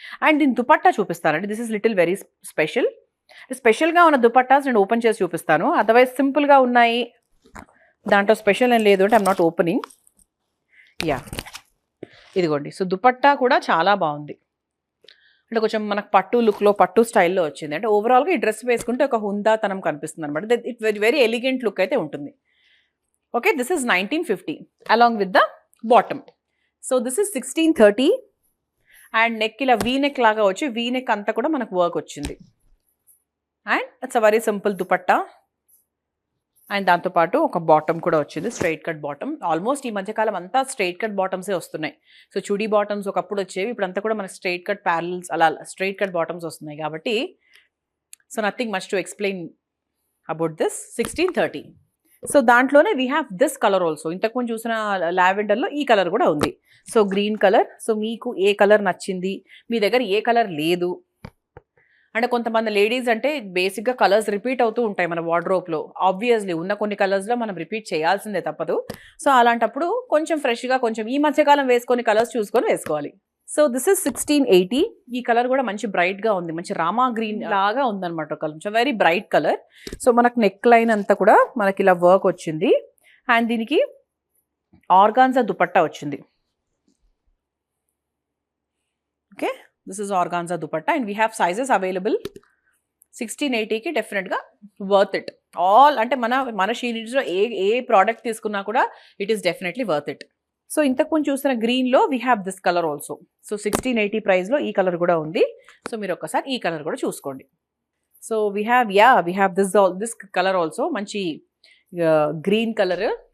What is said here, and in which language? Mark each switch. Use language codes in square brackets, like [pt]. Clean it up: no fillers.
[te] And దీని దుపట్టా చూపిస్తానండి. [en] This is little very special. [te] స్పెషల్గా ఉన్న దుపట్టాస్ నేను ఓపెన్ చేసి చూపిస్తాను, అదర్వైజ్ సింపుల్గా ఉన్నాయి దాంట్లో స్పెషల్ ఏం లేదు అంటే [en] I'm not opening. [te] యా, ఇదిగోండి. సో దుపట్టా కూడా చాలా బాగుంది, అంటే కొంచెం మనకు పట్టు లుక్లో, పట్టు స్టైల్లో వచ్చింది. అంటే ఓవరాల్గా ఈ డ్రెస్ వేసుకుంటే ఒక హుందాతనం కనిపిస్తుంది అనమాట. [en] it very elegant look [te] అయితే ఉంటుంది. [en] Okay, this is 1950 along with the bottom. So this is 1630 and neck [te] ila V-neck laga vachi V-neck anta kuda manaku work ochindi. [en] And it's a very simple dupatta. [te] And దాంతోపాటు ఒక bottom కూడా వచ్చింది, straight cut bottom. Almost ఈ మధ్యకాలం అంతా straight cut బాటమ్సే వస్తున్నాయి. So chudi bottoms ఒకప్పుడు వచ్చేవి, ఇప్పుడు అంతా కూడా మనకి స్ట్రైట్ కట్ ప్యారల్స్ అలా స్ట్రైట్ కట్ బాటమ్స్ వస్తున్నాయి కాబట్టి so [en] Nothing much to explain about this. [te] 1630. So దాంట్లోనే [en] We have this colour also. [te] ఇంతకుముందు చూసిన లావెండర్లో ఈ కలర్ కూడా ఉంది. So green colour. సో మీకు ఏ కలర్ నచ్చింది, మీ దగ్గర ఏ కలర్ లేదు అంటే కొంతమంది లేడీస్ అంటే బేసిక్గా కలర్స్ రిపీట్ అవుతూ ఉంటాయి మన వార్డ్రోబ్లో. ఆబ్వియస్లీ ఉన్న కొన్ని కలర్స్లో మనం రిపీట్ చేయాల్సిందే తప్పదు. సో అలాంటప్పుడు కొంచెం ఫ్రెష్గా కొంచెం ఈ మధ్యకాలం వేసుకొని కలర్స్ చూసుకొని వేసుకోవాలి. So [en] This is 1680. [te] ఈ కలర్ కూడా మంచి బ్రైట్గా ఉంది, మంచి రామా గ్రీన్ లాగా ఉందన్నమాట కొంచెం వెరీ బ్రైట్ కలర్. సో మనకు నెక్ లైన్ అంతా కూడా మనకి ఇలా వర్క్ వచ్చింది అండ్ దీనికి ఆర్గాన్జా దుపట్టా వచ్చింది. [en] Okay, this is organza dupatta and we have sizes available. [te] 1680 కి డెఫినెట్గా వర్త్ ఇట్. ఆల్ అంటే మన షీనిడ్స్లో ఏ ప్రోడక్ట్ తీసుకున్నా కూడా [en] It is definitely worth it. [te] So ఇంతకుముందు చూసిన గ్రీన్లో [en] We have this colour also. [te] So 1680 ప్రైస్లో ఈ కలర్ కూడా ఉంది. సో మీరు ఒక్కసారి ఈ కలర్ కూడా చూసుకోండి. So [en] we have this colour also, [te] మంచి గ్రీన్ కలర్.